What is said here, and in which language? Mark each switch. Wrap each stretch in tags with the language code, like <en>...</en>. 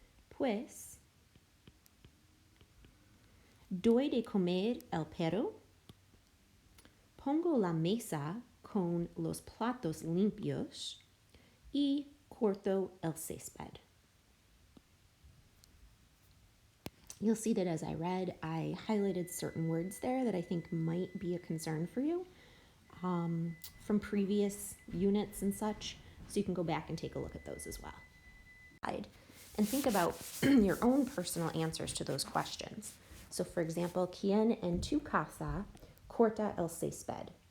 <es>Pues, doy de comer el perro, pongo la mesa con los platos limpios, y corto el césped.</es> <en>You'll see that as I read, I highlighted certain words there that I think might be a concern for you from previous units and such, so you can go back and take a look at those as well. And think about your own personal answers to those questions. So for example,</en> <es>¿Quién en tu casa corta el césped?</es>